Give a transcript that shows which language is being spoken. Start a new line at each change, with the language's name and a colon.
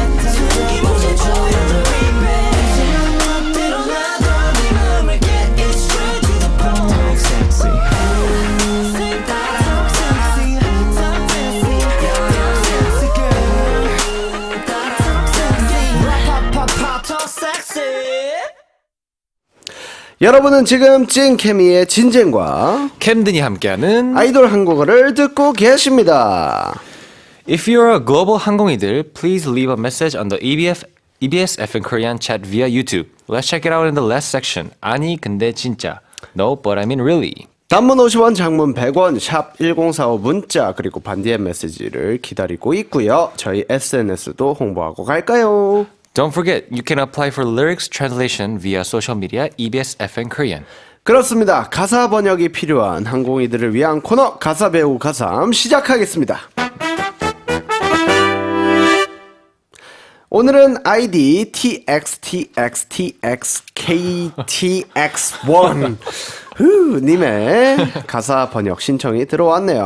Korean: 숨김없이 조여줘
English: baby
Korean: 지난 멋대로 놔둬 네 맘을
English: get it straight to the point Talk sexy Talk sexy Talk sexy Talk sexy girl Talk sexy Pop pop pop talk sexy
Korean: 여러분은 지금 찐케미의 진젠과 캠든이 함께하는 아이돌 한국어를 듣고 계십니다.
English: If you're a global 항공이들, please leave a message on the EBS FN Korean chat via YouTube. Let's check it out in the last section.
Korean: 아니 근데 진짜.
English: No, but I mean really.
Korean: 단문 50원, 장문 100원, 샵 1045 문자 그리고 반디의 메시지를 기다리고 있고요. 저희 SNS도 홍보하고 갈까요?
English: Don't forget, you can apply for lyrics translation via social media EBS FN Korean.
Korean: 그렇습니다. 가사 번역이 필요한 항공이들을 위한 코너 가사 배우고 가삼 시작하겠습니다. 오늘은 아이디 TXTXTXKTX1 님의 가사 번역 신청이 들어왔네요.